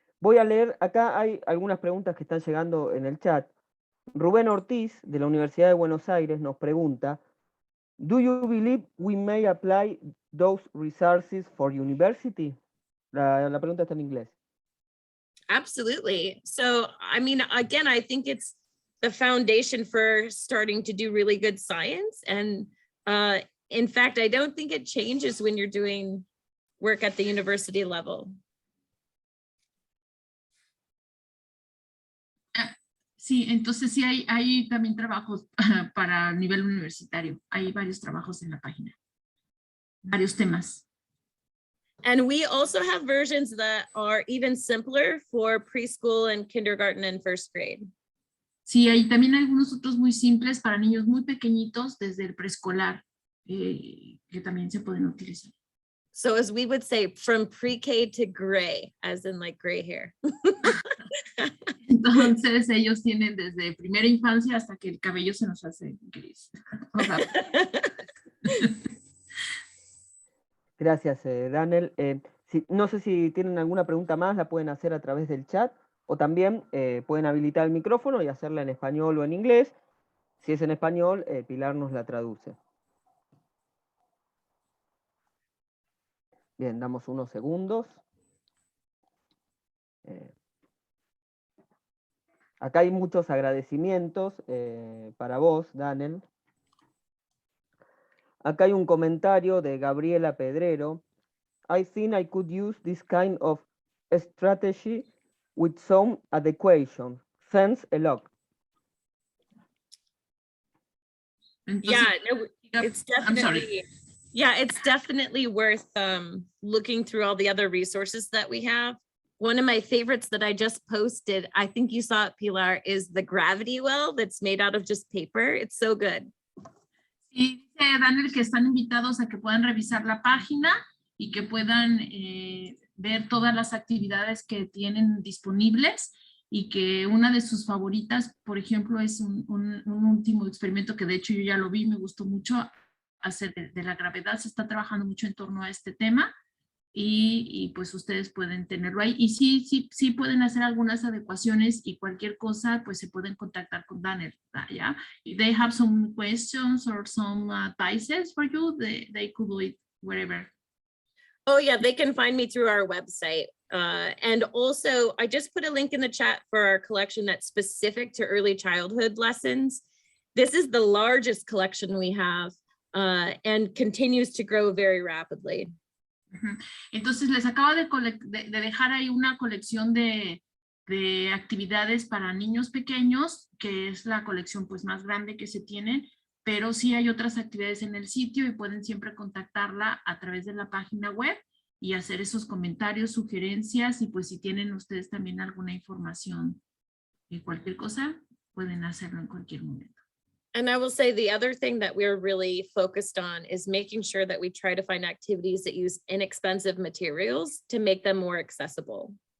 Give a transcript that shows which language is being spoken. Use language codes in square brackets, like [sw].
[es] Voy a leer, acá hay algunas preguntas que están llegando en el chat. Rubén Ortiz, de la Universidad de Buenos Aires, nos pregunta, [en] ¿Do you believe we may apply those resources for university? [es] La pregunta está en inglés. [en] Absolutely. So, I mean, again, I think it's the foundation for starting to do really good science. And in fact, I don't think it changes when you're doing work at the university level. [es] Sí, entonces sí hay también trabajos para nivel universitario. Hay varios trabajos en la página. Varios temas. [en] And we also have versions that are even simpler for preschool and kindergarten and first grade. [es] Sí, hay también algunos otros muy simples para niños muy pequeñitos desde el preescolar que también se pueden utilizar. [en] So as we would say, from pre-K to gray, as in like gray hair. [es] Entonces ellos tienen desde primera infancia hasta que el cabello se nos hace gris. Gracias, DaNel. No sé si tienen alguna pregunta más, la pueden hacer a través del chat, o también pueden habilitar el micrófono y hacerla en español o en inglés. Si es en español, Pilar nos la traduce. Bien, damos unos segundos. Acá hay muchos agradecimientos para vos, DaNel. Acá hay un comentario de Gabriela Pedrero. [en] I think I could use this kind of strategy with some adequation. Thanks a lot. Yeah, no, it's I'm sorry. definitely, yeah, it's definitely worth looking through all the other resources that we have. One of my favorites that I just posted, I think you saw it, Pilar, is the gravity well that's made out of just paper. It's so good. [es] Y dice DaNel que están invitados a que puedan revisar la página y que puedan ver todas las actividades que tienen disponibles, y que una de sus favoritas, por ejemplo, es un último experimento que de hecho yo ya lo vi, me gustó mucho, hacer de la gravedad. Se está trabajando mucho en torno a este tema, y pues ustedes pueden tenerlo ahí. Y sí pueden hacer algunas adecuaciones, y cualquier cosa pues se pueden contactar con DaNel, ¿ya? [en] If they have some questions or some advices for you, they could do it wherever. Oh yeah, they can find me through our website. And also, I just put a link in the chat for our collection that's specific to early childhood lessons. This is the largest collection we have, and continues to grow very rapidly. [es] Entonces les acabo de dejar ahí una colección de actividades para niños pequeños, que es la colección pues más grande que se tiene, pero sí hay otras actividades en el sitio y pueden siempre contactarla a través de la página web y hacer esos comentarios, sugerencias, y pues si tienen ustedes también alguna información de cualquier cosa, pueden hacerlo en cualquier momento. [en] And I will say the other thing that we're really focused on is making sure that we try to find activities that use inexpensive materials to make them more accessible.